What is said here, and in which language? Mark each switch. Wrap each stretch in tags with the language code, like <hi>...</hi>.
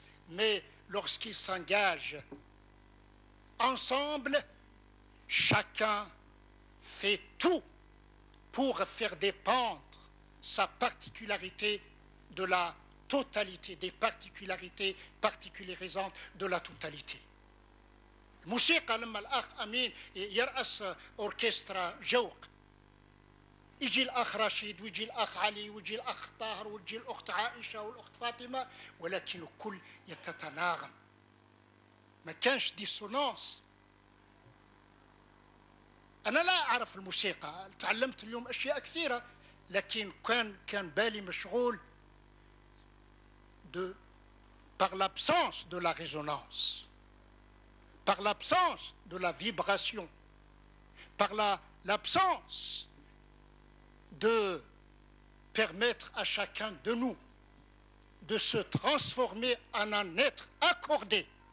<fr>Mais lorsqu'ils s'engagent ensemble, chacun fait tout pour faire dépendre sa particularité de la totalité, des particularités particularisantes de la totalité.</fr> <ar>الموسيقى لما الأخ أمين يرأس أوركسترا جوق، يجي الأخ رشيد ويجي الأخ علي ويجي الأخ طاهر ويجي الأخت عائشة والأخت فاطمة، ولكن الكل يتناغم، ما كانش ديسونانس. أنا لا أعرف الموسيقى، تعلمت اليوم أشياء كثيرة، لكن كان بالي مشغول</ar> <fr>par l'absence de la résonance, par l'absence de la vibration, par l'absence de permettre à chacun de nous de se transformer en un être accordé.</fr>